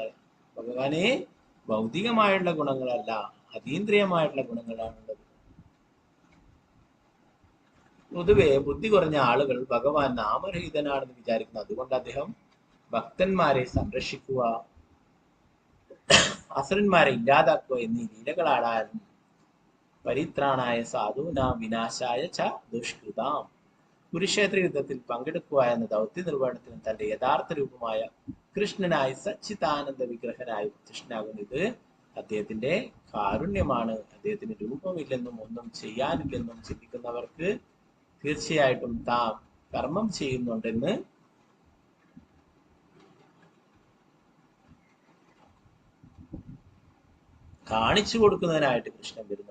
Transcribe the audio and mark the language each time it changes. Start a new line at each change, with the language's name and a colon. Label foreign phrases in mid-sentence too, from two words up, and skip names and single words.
Malayalam: ഭഗവാന് ഭൗതികമായിട്ടുള്ള ഗുണങ്ങളല്ല, അതീന്ദ്രിയമായിട്ടുള്ള ഗുണങ്ങളാണുള്ളത്. പൊതുവെ ബുദ്ധി കുറഞ്ഞ ആളുകൾ ഭഗവാൻ നാമരഹിതനാണെന്ന് വിചാരിക്കുന്നു. അതുകൊണ്ട് അദ്ദേഹം ഭക്തന്മാരെ സംരക്ഷിക്കുക, അസുരന്മാരെ ഇല്ലാതാക്കുക എന്നീ ലീലകളാടാനും
Sanskrit: പരിത്രാണായ സാധൂനാം വിനാശായ ച ദുഷ്കൃതാം,
Malayalam: കുരുക്ഷേത്ര യുദ്ധത്തിൽ പങ്കെടുക്കുക എന്ന ദൗത്യ നിർവഹണത്തിന് തന്റെ യഥാർത്ഥ രൂപമായ കൃഷ്ണനായി സച്ചിദാനന്ദ വിഗ്രഹനായി പ്രത്യക്ഷനാകുന്നത് അദ്ദേഹത്തിന്റെ കാരുണ്യമാണ്. അദ്ദേഹത്തിന് രൂപമില്ലെന്നും ഒന്നും ചെയ്യാനില്ലെന്നും ചിന്തിക്കുന്നവർക്ക് തീർച്ചയായിട്ടും താൻ കർമ്മം ചെയ്യുന്നുണ്ടെന്ന് കാണിച്ചു കൊടുക്കുന്നതിനായിട്ട് കൃഷ്ണൻ വരുന്നു.